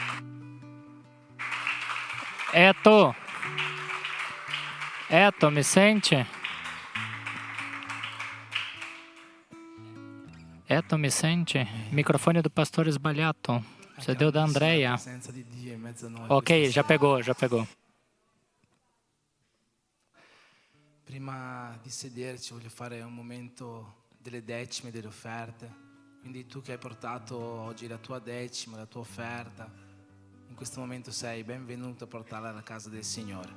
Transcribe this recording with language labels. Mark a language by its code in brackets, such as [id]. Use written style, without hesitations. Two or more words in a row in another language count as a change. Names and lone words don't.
[it] Eto. Eto, mi senti? Eto, mi senti? [pt] Microfone do pastor sbagliato. Você deu da Andrea. [it] La presenza di Dio in mezzo a noi. [pt] Ok, já pegou, já pegou. [it] Prima di sederci voglio fare un momento delle decime, delle offerte. Quindi tu che hai portato oggi la tua decima, la tua offerta, in questo momento sei benvenuto a portarla alla casa del Signore.